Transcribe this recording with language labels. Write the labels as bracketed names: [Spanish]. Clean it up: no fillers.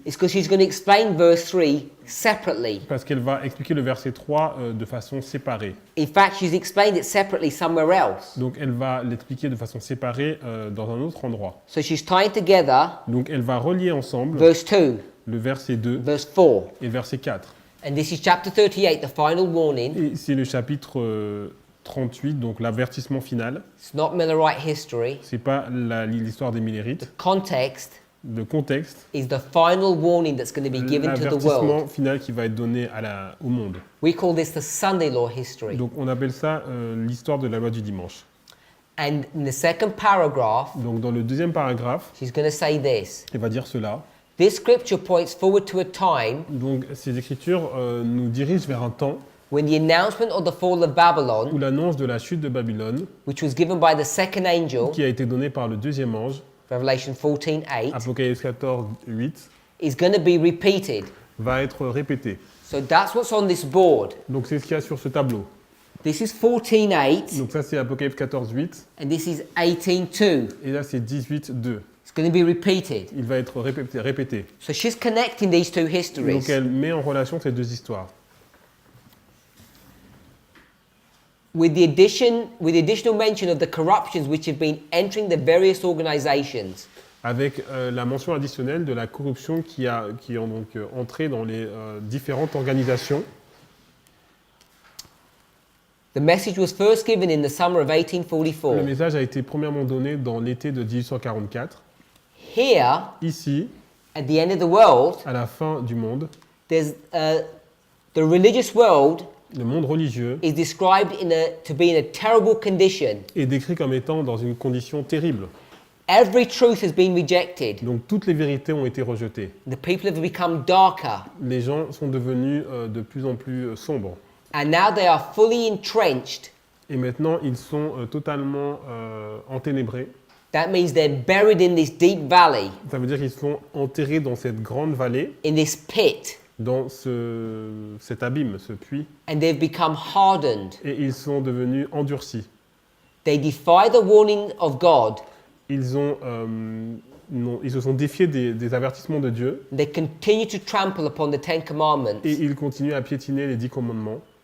[English] it's because she's going to explain verse 3 separately. [French] parce qu'elle va expliquer le verset 3 de façon séparée. [English] In fact, she's explained it separately somewhere else. [French] Donc elle va l'expliquer de façon séparée dans un autre endroit. [English] So she's tying together [French] Donc elle va relier ensemble [English] verse 2, [French] le verset 2 [English] verse 4. [French] et le verset 4. [English] And this is chapter 38, the final warning. [French] Et c'est le chapitre 38, donc l'avertissement final. [English] It's not Millerite history. [French] C'est pas l'histoire des Millérites. [English] Context [French] Le contexte, [English] is the final warning that's going to be given to the [French] l'avertissement [English] world. [French] final qui va être donné au monde. [English] We call this the Sunday law history. [French] Donc on appelle ça l'histoire de la loi du dimanche. [English] And in the second paragraph, [French] Donc dans le deuxième paragraphe, [English] she's going to say this. [French] elle va dire cela. [English] This scripture points forward to a time [French] Donc ces écritures nous dirigent vers un temps [English] when the announcement of the fall of [French] où [English] Babylon, [French] l'annonce de la chute de Babylone, [English] which was given by the second angel, [French] qui a été donnée par le deuxième ange, [English] Revelation 14:8, [French] Apocalypse 14, 8, [English] is going to be repeated. [French] va être répétée. [English] So that's what's on this board. [French] Donc c'est ce qu'il y a sur ce tableau. [English] This is 14:8, [French] Donc ça c'est Apocalypse 14:8 [English] and this is 18:2. [French] et là c'est 18:2. [English] It's going to be repeated. [French] Il va être répété. [English] So she's connecting these two [French] Donc [English] histories. [French] elle met en relation ces deux histoires. [English] With the additional mention of the corruptions which have been entering the various organizations. [French] Avec la mention additionnelle de la corruption qui est donc entrée dans les différentes organisations. [English] The message was first given in the summer of [French] Le [English] 1844. [French] message a été premièrement donné dans l'été de 1844. [English] Here, [French] Ici, [English] at the end of the world, [French] à la fin du monde, [English] there's the religious world [French] le monde religieux [English] is described to be in a terrible condition. [French] est décrit comme étant dans une condition terrible. [English] Every truth has been rejected. [French] Donc toutes les vérités ont été rejetées. [English] The people have become darker, [French] Les gens sont devenus de plus en plus sombres. [English] and now they are fully entrenched. [French] Et maintenant, ils sont totalement enténébrés. [English] That means they're buried in this deep valley, [French] Ça veut dire qu'ils sont enterrés dans cette grande vallée, [English] in this pit, [French] dans cet abîme, ce puits, [English] and they've become hardened. [French] et ils sont devenus endurcis. [English] They defy the warning of God. [French] Ils se sont défiés des avertissements de Dieu, [English] They continue to trample upon the Ten Commandments [French] et ils continuent à piétiner les 10 commandements.